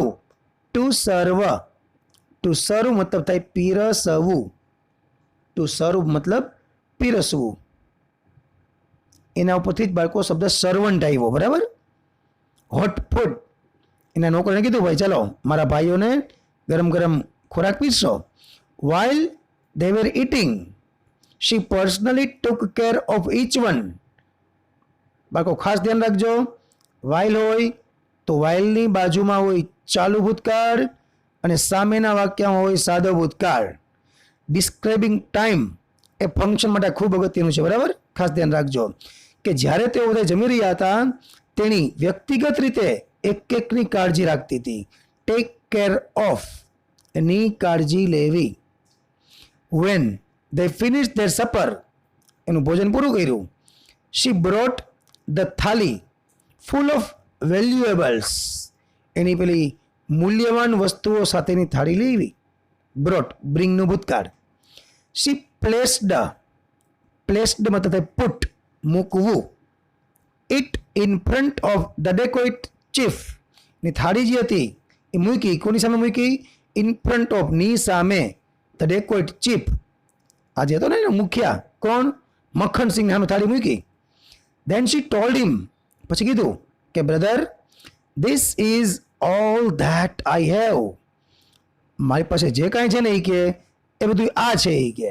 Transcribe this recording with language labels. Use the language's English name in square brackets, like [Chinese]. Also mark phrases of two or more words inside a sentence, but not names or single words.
[English] to serve, to serve [Gujarati] મતલબ થાય પીરસવું. [English] to serve [Gujarati] મતલબ પીરસવું. એના ઉપરથી જ બાળકો શબ્દ સર્વન્ટ આવ્યો. બરાબર, [English] hot food. [Gujarati] એના નોકરને કીધું ભાઈ ચાલો મારા ભાઈઓને ગરમ ગરમ ખોરાક પીરસો. [English] વાઇલ they were eating, she personally took care of each one. [Gujarati] બાળકો ખાસ ધ્યાન રાખજો, વાઇલ હોય તો વાઇલની બાજુમાં હોય ચાલુ ભૂતકાળ અને સામેના વાક્યમાં હોય સાદો ભૂતકાળ. [English] describing time [Gujarati] એ ફંક્શન માટે ખૂબ અગત્યનું છે. બરાબર, ખાસ ધ્યાન રાખજો કે જ્યારે તેઓ બધા જમી રહ્યા હતા તેની વ્યક્તિગત રીતે એક એકની કાળજી રાખતી હતી. [English] take care of, [Gujarati] એની કાળજી લેવી. [English] When they finished their supper, [Gujarati] એનું ભોજન પૂરું કર્યું. [English] She brought the થાલી full of valuables, [Gujarati] એની પેલી મૂલ્યવાન વસ્તુઓ સાથેની થાળી લેવી. બ્રોટ બ્રિંગનું ભૂતકાળ. [English] She placed, placed [Gujarati] મતલબ પુટ મૂકવું. [English] It in front of the dacoit chief, [Gujarati] ની થાળી જે હતી એ મૂકી. કોની સામે મૂકી? [English] In front of, [Gujarati] ની સામે. [English] the dacoit chief, [Gujarati] આજે હતો ને મુખ્યા કોણ? મક્ખન સિંહ સામે થાળી મૂકી. [English] Then she told him, [Gujarati] પછી કીધું કે [English] brother this is all that I have. [Gujarati] મારી પાસે જે કાંઈ છે ને એ કે એ બધું આ છે એ કે.